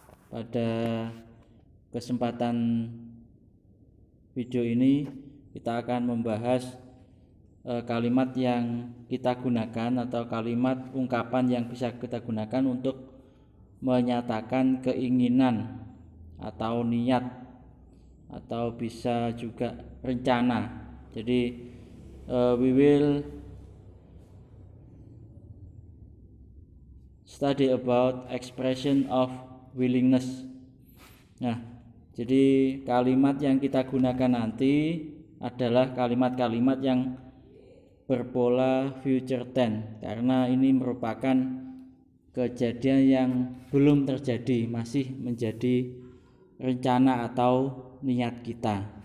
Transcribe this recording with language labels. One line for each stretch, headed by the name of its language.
Indonesian: Pada kesempatan video ini kita akan membahas kalimat yang kita gunakan atau kalimat ungkapan yang bisa kita gunakan untuk menyatakan keinginan atau niat atau bisa juga rencana.
English: Jadi we will study about expression of willingness.
Indonesian: Nah, jadi kalimat yang kita gunakan nanti adalah kalimat-kalimat yang berpola future tense, karena ini merupakan kejadian yang belum terjadi, masih menjadi rencana atau niat kita.